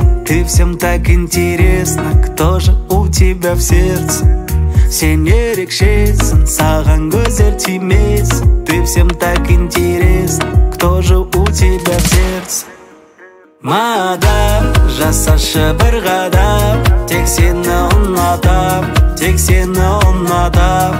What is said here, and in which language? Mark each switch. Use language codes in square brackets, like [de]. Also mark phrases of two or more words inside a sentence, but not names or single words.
[ru] Ты всем так интересно, кто же у тебя в сердце. [kk] Сен ерекшесің, саған көздер тимес. [ru] Ты всем так интересно, кто же у тебя в сердце. [kk] Мадам, жасашы бір қадам, тек сені ұнатам, тек сені ұнатам.